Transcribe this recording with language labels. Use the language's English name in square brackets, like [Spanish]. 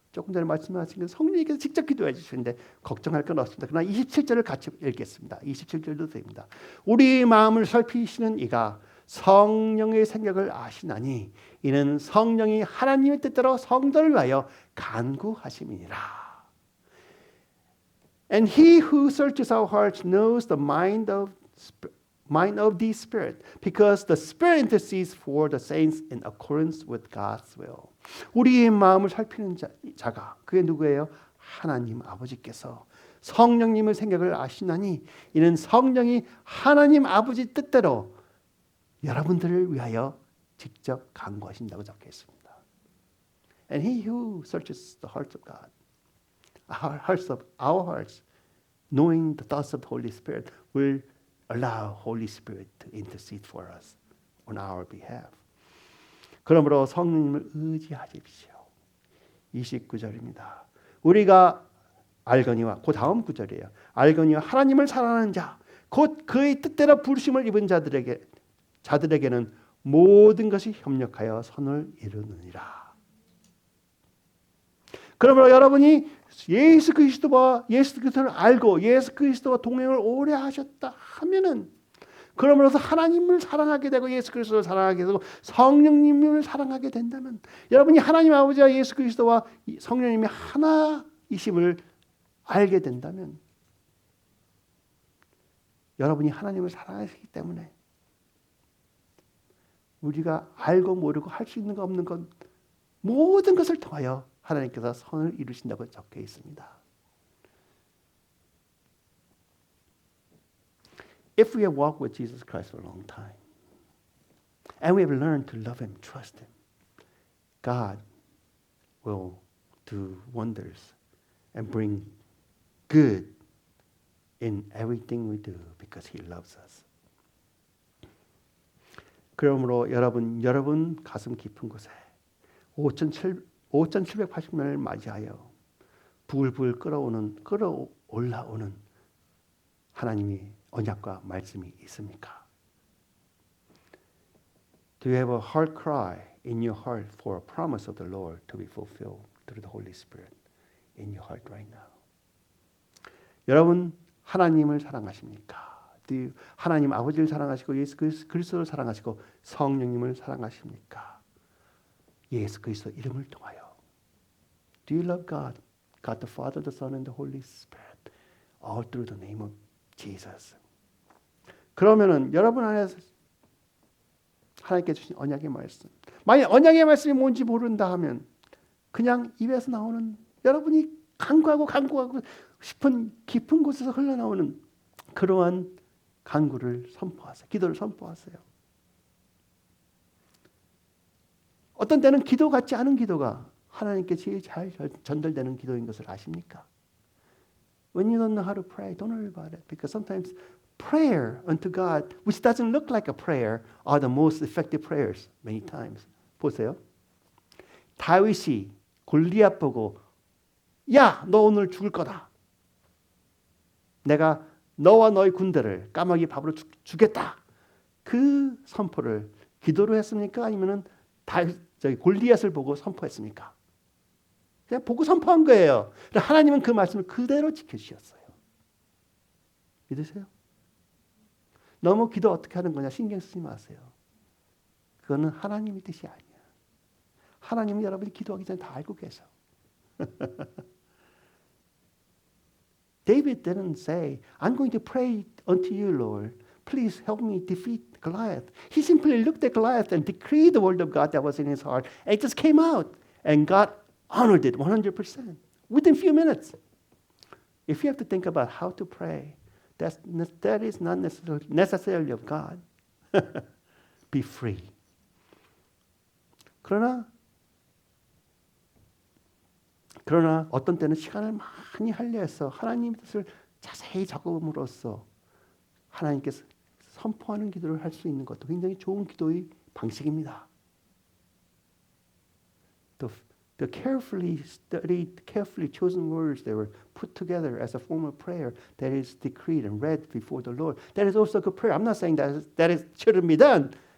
[Korean] 조금 전에 말씀하신 게 성령님께서 직접 기도해 주시는데 걱정할 건 없습니다. 그러나 27절을 같이 읽겠습니다. 27절도 됩니다. 우리 마음을 살피시는 이가 성령의 생각을 아시나니 이는 성령이 하나님의 뜻대로 성도를 위하여 간구하심이니라. [English] And he who searches our hearts knows the mind of the Spirit, because the Spirit intercedes for the saints in accordance with God's will. [Korean] 우리의 마음을 살피는 자가 그게 누구예요? 하나님 아버지께서 성령님의 생각을 아시나니 이는 성령이 하나님 아버지 뜻대로 여러분들을 위하여 직접 간구하신다고 적혀 있습니다. [English] And he who searches the hearts of God, our hearts, knowing the thoughts of the Holy Spirit, will allow Holy Spirit to intercede for us on our behalf. [Korean] 그러므로 성령님을 의지하십시오. 29절입니다. 우리가 알거니와 그 다음 구절이에요. 알거니와 하나님을 사랑하는 자, 곧 그의 뜻대로 부르심을 입은 자들에게는 모든 것이 협력하여 선을 이루느니라. 그러므로 여러분이 예수 그리스도를 알고 예수 그리스도와 동행을 오래 하셨다 하면은 그러므로서 하나님을 사랑하게 되고 예수 그리스도를 사랑하게 되고 성령님을 사랑하게 된다면 여러분이 하나님 아버지와 예수 그리스도와 성령님이 하나이심을 알게 된다면 여러분이 하나님을 사랑하시기 때문에 우리가 알고 모르고 할 수 있는 거 없는 것 모든 것을 통하여 하나님께서 선을 이루신다고 적혀 있습니다. [English] If we have walked with Jesus Christ for a long time and we have learned to love Him, trust Him, God will do wonders and bring good in everything we do because He loves us. [Korean] 그러므로 여러분 가슴 깊은 곳에 5,780년을 맞이하여 부글부글 끌어올라오는 하나님의 언약과 말씀이 있습니까? [English] Do you have a heart cry in your heart for a promise of the Lord to be fulfilled through the Holy Spirit in your heart right now? [Korean] 여러분 하나님을 사랑하십니까? 하나님 아버지를 사랑하시고 예수 그리스도를 사랑하시고 성령님을 사랑하십니까? 예수 그리스도 이름을 통하여 [English] Do you love God? God the Father, the Son, and the Holy Spirit all through the name of Jesus. [Korean] 그러면은 여러분 안에서 하나님께 주신 언약의 말씀 만약 언약의 말씀이 뭔지 모른다 하면 그냥 입에서 나오는 여러분이 간구하고 싶은 깊은 곳에서 흘러나오는 그러한 간구를 선포하세요. 기도를 선포하세요. 어떤 때는 기도 같지 않은 기도가 하나님께 제일 잘 전달되는 기도인 것을 아십니까? [English] When you don't know how to pray, don't worry about it. Because sometimes prayer unto God, which doesn't look like a prayer, are the most effective prayers many times. [Korean] 보세요. 다윗이 골리앗 보고 야, 너 오늘 죽을 거다. 내가 너와 너의 군대를 까마귀 밥으로 주겠다. 그 선포를 기도로 했습니까? 아니면은 골리앗을 보고 선포했습니까? 그냥 보고 선포한 거예요. 하나님은 그 말씀을 그대로 지켜주셨어요. 믿으세요? 너무 기도 어떻게 하는 거냐 신경 쓰지 마세요. 그거는 하나님의 뜻이 아니야. 하나님은 여러분이 기도하기 전에 다 알고 계셔. [English] David didn't say, I'm going to pray unto you, Lord. Please help me defeat Goliath. He simply looked at Goliath and decreed the word of God that was in his heart. And it just came out. And God honored it 100% within a few minutes. If you have to think about how to pray, that is not necessarily of God. Be free. [Korean] 그러나 어떤 때는 시간을 많이 할애해서 하나님의 뜻을 자세히 적음으로써 하나님께서 선포하는 기도를 할 수 있는 것도 굉장히 좋은 기도의 방식입니다. [English] The carefully studied, carefully chosen words that were put together as a form of prayer that is decreed and read before the Lord. That is also good prayer. I'm not saying that is shouldn't be done.